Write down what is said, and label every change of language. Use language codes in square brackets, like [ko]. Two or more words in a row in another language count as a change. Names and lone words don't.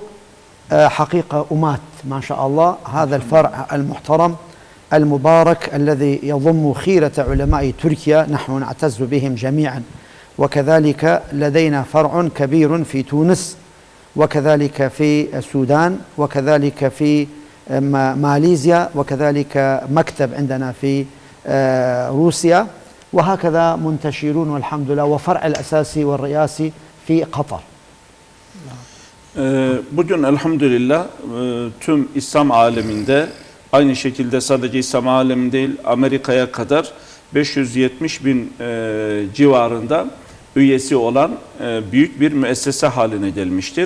[ar] حقيقة أمات ما شاء الله، هذا الفرع المحترم المبارك الذي يضم خيرة علماء تركيا، نحن نعتز بهم جميعا، وكذلك لدينا فرع كبير في تونس، وكذلك في السودان، وكذلك في ماليزيا، وكذلك مكتب عندنا في روسيا، وهكذا منتشرون والحمد لله، وفرع الأساسي والرئاسي في قطر. [tr] Bugün elhamdülillah tüm İslam aleminde aynı şekilde sadece İslam aleminde değil Amerika'ya kadar 570 bin civarında üyesi olan büyük bir müessese haline gelmiştir.